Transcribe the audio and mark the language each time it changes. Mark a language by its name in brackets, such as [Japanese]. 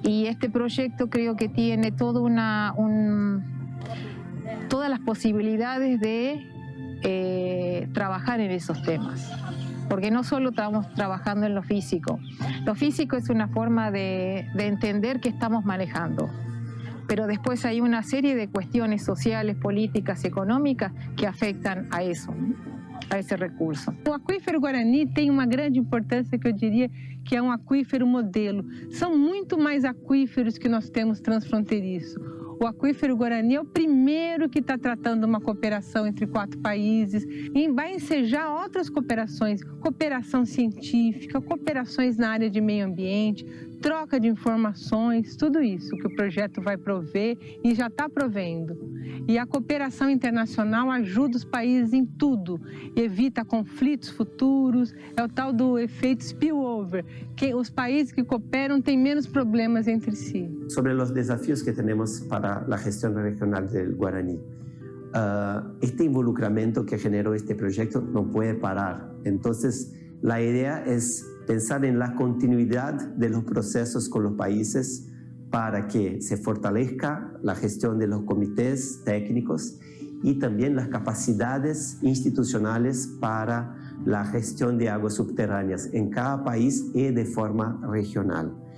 [Spanish] Y este proyecto creo que tiene toda todas las posibilidades de trabajar en esos temas, porque no solo estamos trabajando en lo físico es una forma de entender qué estamos manejando, pero después hay una serie de cuestiones sociales, políticas, económicas que afectan a eso, a esse recurso. [Portuguese] O aquífero Guarani tem uma grande importância, que eu diria que é um aquífero modelo. São muito mais aquíferos que nós temos transfronteiriço. O aquífero Guarani é o primeiro que está tratando uma cooperação entre 4 países e vai ensejar outras cooperações, cooperação científica, cooperações na área de meio ambiente, troca de informações, tudo isso que o projeto vai prover e já está provendo. E a cooperação internacional ajuda os países em tudo, evita conflitos futuros, é o tal do efeito spillover, que os países que cooperam têm menos problemas entre si. [Spanish] Sobre los desafíos que tenemos para la gestión regional del guaraní. Este involucramiento que generó este proyecto no puede parar. Entonces, la idea es pensar en la continuidad de los procesos con los países para que se fortalezca la gestión de los comités técnicos y también las capacidades institucionales para la gestión de aguas subterráneas en cada país y de forma regional.